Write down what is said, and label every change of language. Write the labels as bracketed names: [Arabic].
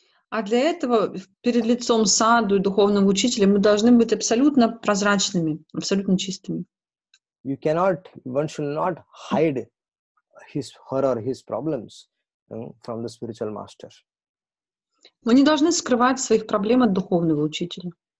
[Russian] А для этого перед лицом саду и духовного учителя мы должны быть абсолютно прозрачными, абсолютно чистыми. [English] One should not hide her or his problems from the spiritual master. [Russian] Мы не должны скрывать своих проблем от духовного учителя.